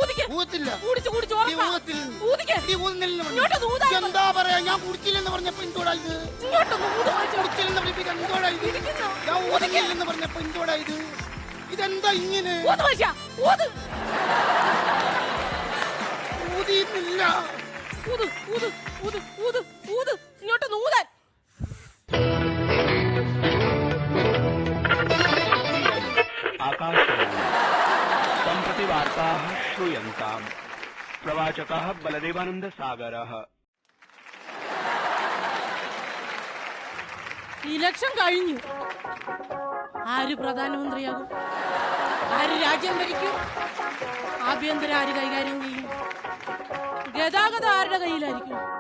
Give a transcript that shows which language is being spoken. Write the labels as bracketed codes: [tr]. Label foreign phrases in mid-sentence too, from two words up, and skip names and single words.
[ml] എന്താ പറയാ, ഞാൻ കുടിച്ചില്ലെന്ന് പറഞ്ഞപ്പോ എന്തോടാ ഇത്? കുടിച്ചില്ലെന്ന് പറഞ്ഞപ്പോ എന്തോടാ ഇത്? ഇതെന്താ ഇങ്ങനെ? ഊതിയിട്ടില്ല. ഇങ്ങോട്ട് നൂതാൻ. [sa] सम्प्रति वार्ताः श्रूयन्ताम्। प्रवाचकः बलदेवानंद सागरः। [ml] ഇലക്ഷൻ കഴിഞ്ഞു. ആര് പ്രധാനമന്ത്രിയാകും? ആര് രാജ്യം ഭരിക്കും? ആഭ്യന്തരം ആര് കൈകാര്യം ചെയ്യും? ഗതാഗതം ആരുടെ കയ്യിലായിരിക്കും?